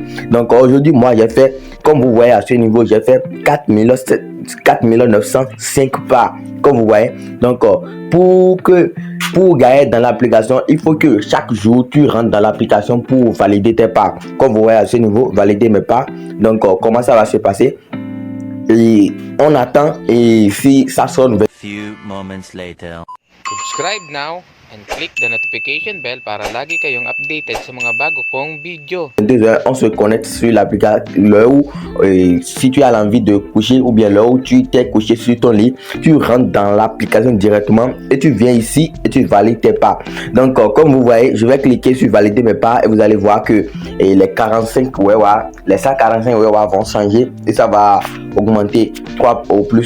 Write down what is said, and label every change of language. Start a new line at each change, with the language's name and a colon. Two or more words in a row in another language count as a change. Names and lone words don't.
French: Donc aujourd'hui moi j'ai fait, comme vous voyez à ce niveau, j'ai fait 4905 pas comme vous voyez. Donc pour gagner dans l'application, il faut que chaque jour tu rentres dans l'application pour valider tes pas. Comme vous voyez à ce niveau, valider mes pas. Donc comment ça va se passer? Et on attend et si ça sonne.
English: Few moments later. Subscribe now and click the notification bell
Filipino: para lagi kayong updated sa mga bago kong video.
French: 2h, on se connecte sur l'application. L'heure où si tu as l'envie de coucher ou bien l'heure où tu t'es couché sur ton lit, tu rentres dans l'application directement et tu viens ici et tu valides tes pas. Donc comme vous voyez, je vais cliquer sur valider mes pas et vous allez voir que les 45 WOA, les 145 WOA vont changer et ça va augmenter 3 ou plus.